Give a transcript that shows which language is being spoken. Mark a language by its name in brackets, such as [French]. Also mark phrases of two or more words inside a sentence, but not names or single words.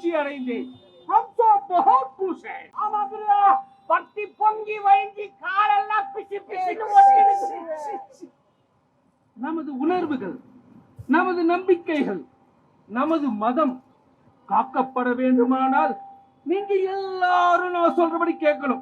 [Tamil] அடைந்தேன். [Hindi] हम तो बहुत खुश हैं. [Tamil] ஆமா குருவே, பக்தி பொங்கி வழிஞ்சி காலெல்லாம் பிசி பிசின்னு ஒட்டிடுச்சு. நமது உணர்வுகள், நமது நம்பிக்கைகள், நமது மதம் காக்கப்பட வேண்டுமானால் நீங்க எல்லாரும் நான் சொல்றபடி கேட்கணும்.